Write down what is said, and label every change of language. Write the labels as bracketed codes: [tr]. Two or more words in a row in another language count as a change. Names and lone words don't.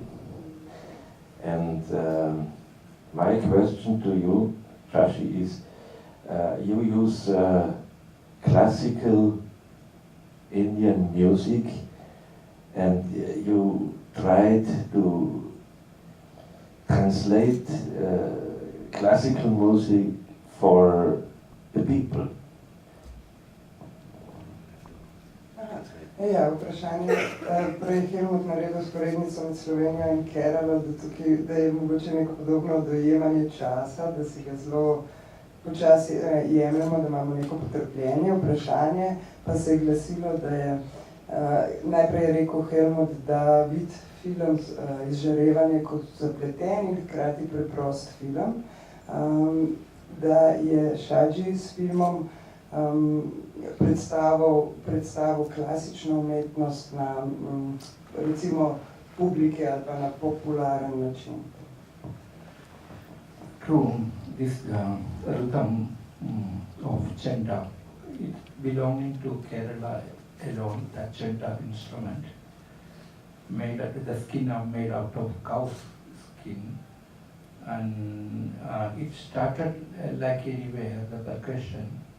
[en] And my question to you, Shaji, is you use classical Indian music, and you tried to translate classical music for the people. [sl] Ja, vprašanje, prej Helmut naredil sporednico med Slovenijo in Keralo, da je mogoče neko podobno dojemanje časa, da si ga zelo počasi jemljemo, da imamo neko potrpljenje. Vprašanje pa se je glasilo, da je najprej je rekel Helmut, da vidi film Izžarevanje kot zapleten in hkrati preprost film, da je Shaji s filmom predstavil klasično umetnost na recimo publike ali pa na popularen način. [en] True, this rhythm of chenda, it's belonging to Kerala alone, that chenda instrument, the skin are made out of cow's skin, and it started like anywhere, the percussion.